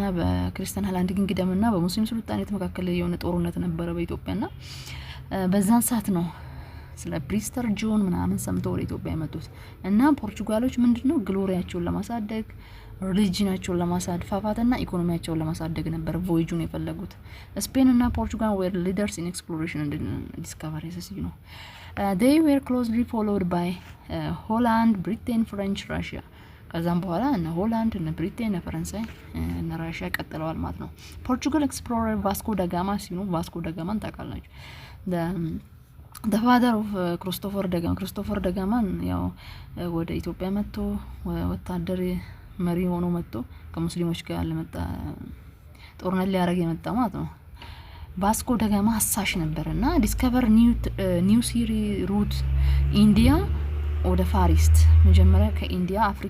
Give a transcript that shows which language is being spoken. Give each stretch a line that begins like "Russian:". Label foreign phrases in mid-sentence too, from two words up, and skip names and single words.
Amharic: በክርስቲያን ሃላንድ ኪንግደምና በሙስሊም ሱልጣኔት መካከል የሆነ ጦርነት ነበረ በኢትዮጵያና በዛን ሰዓት ነው ስለ ፕሪስተር ጆን ምናምን ሰምተው ወደ ኢትዮጵያ የመጡት እና ፖርቹጋሎች ምንድነው ግሎሪያቸውን ለማሳደግ ሪሊጂናቸውን ለማሳድፋፋትና ኢኮኖሚያቸውን ለማሳደግ ነበር ቮያጁን የፈለጉት። ስፔን እና ፖርቹጋል
English: were leaders in exploration and discovery
Amharic: ነው።
English: they were closely followed by Holland, Britain, French, Russia።
Amharic: ከዛም በኋላ እነ ሆላንድ እነ ብሪቴን እነ ፈረንሳይ እነ ራሽያ ቀጥለዋል ማለት ነው። ፖርቹጋል ኤክስፕሎረር ቫስኮ ዳጋማ ሲኑ ቫስኮ ዳጋማን ታውቃላችሁ።
English: the father of
Amharic: ክሪስቶፈር ደጋማን ያው ወደ ኢትዮጵያ መጥቶ ወታደር መሪ ሆኖ መጥቶ ከሙስሊሞች ጋር ለመጣ ጦርነት ሊያደርግ የመጣ ማለት ነው። ቫስኮ ደጋማ አሳሽ ነበርና
English: discover new sea route India
Amharic: ወደ ፋር ኢስት። መጀመሪያ ከኢንዲያ